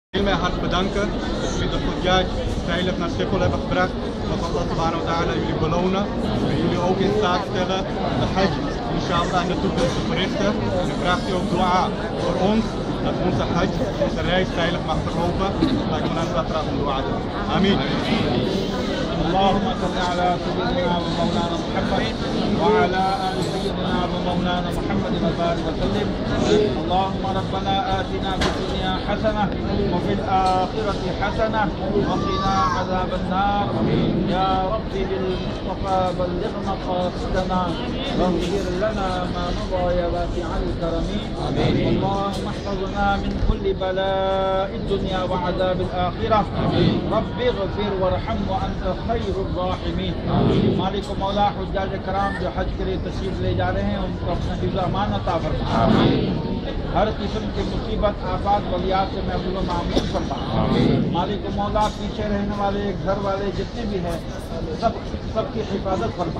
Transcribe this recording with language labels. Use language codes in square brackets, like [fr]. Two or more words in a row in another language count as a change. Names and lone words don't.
[nl] Ik wil mij hart bedanken dat jullie de Hujjaj veilig naar Schiphol hebben gebracht. Dat Allah [ar] سبحانه وتعالى [nl] jullie belonen en jullie ook in staat stellen de Hajj inshallah in de toekomst te verrichten. En ik vraag u ook dua voor ons dat onze Hajj, onze reis veilig mag verlopen. Laat ik me dan graag om dua doen. Amin. [ar] اللهم صل على سيدنا ومولانا محمد وعلى آل سيدنا ومولانا محمد وبارك وسلم. اللهم ربنا آتنا في الدنيا حسنة وفي الآخرة حسنة وقنا عذاب النار. يا رب بالمصطفى بلغ مقاصدنا واغفر لنا ما مضى يا واسع الكرم. اللهم احفظنا من كل بلاء الدنيا وعذاب الآخرة. رب اغفر وارحم وأنت خیر الراحمین. [ur] مالک و مولا حجاج کرام جو حج کے لیے تشریف لے جا رہے ہیں ان کو اپنا حفظ و امان عطا فرما. ہر قسم کی مصیبت آفات ولیات سے محفوظ و معمون فرما. مالک و مولا پیچھے رہنے والے گھر والے جتنے بھی ہیں سب کی حفاظت فرما.